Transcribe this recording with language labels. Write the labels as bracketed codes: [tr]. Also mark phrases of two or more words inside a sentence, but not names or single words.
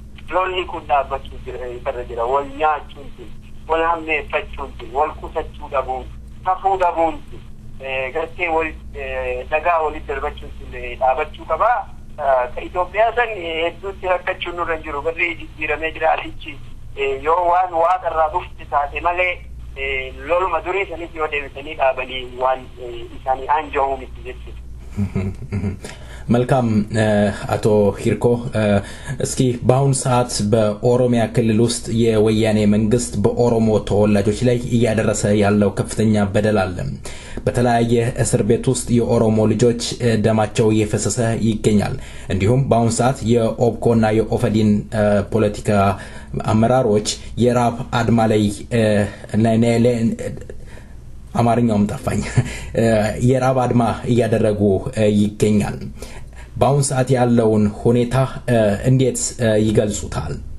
[om] Lolli kun dhaabbachuu irra jira. Wal nyaachuun wal hammeeffachuun wal qusachuu dhabuun hafuu dhabuun gartee wal dhagaa walitti darbachuun dhaabachuu qabaa. Ka Itoophiyaa san hedduutti rakkachuun nurra hin jiru. Garri jijjiiramee jira alichi yoo waan waaqarraa dhufti taate malee loluma durii sanis yoo deebisanii dhaabanii waan isaanii anja'uu miti jechuudha. [am] መልካም አቶ ሂርኮ እስኪ በአሁኑ ሰዓት በኦሮሚያ ክልል ውስጥ የወያኔ መንግስት በኦሮሞ ተወላጆች ላይ እያደረሰ ያለው ከፍተኛ በደል አለ። በተለያየ እስር ቤት ውስጥ የኦሮሞ ልጆች ደማቸው እየፈሰሰ ይገኛል። እንዲሁም በአሁኑ ሰዓት የኦብኮና የኦፈዲን ፖለቲካ አመራሮች የራብ አድማ ላይ አማርኛውም ጠፋኝ የራብ አድማ እያደረጉ ይገኛል። በአሁን ሰዓት ያለውን ሁኔታ እንዴት ይገልጹታል?